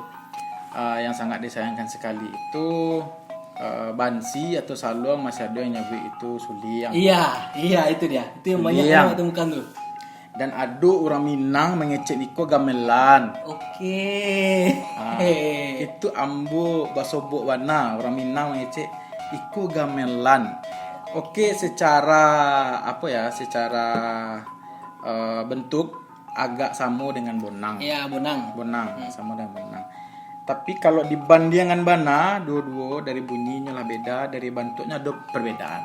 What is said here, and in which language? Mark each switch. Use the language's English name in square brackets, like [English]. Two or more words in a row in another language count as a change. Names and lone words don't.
[Indonesian] Yang sangat disayangkan sekali itu Bansi atau Saluang masih ada yang nyebut itu Suliang. Iya itu dia. Itu yang banyak orang temukan tuh. Dan ada orang Minang [Minangkabau] mengecek niko [Indonesian] gamelan. Oke. Itu [Minangkabau] ambo basobok [Indonesian] warna orang Minang [Minangkabau] mengecek iko [Indonesian] gamelan. Oke, secara secara bentuk agak sama dengan bonang. Iya, bonang. Sama dengan bonang. Tapi kalau dibandingkan bana, dua-dua dari bunyinya lah beda, dari bentuknya ada perbedaan.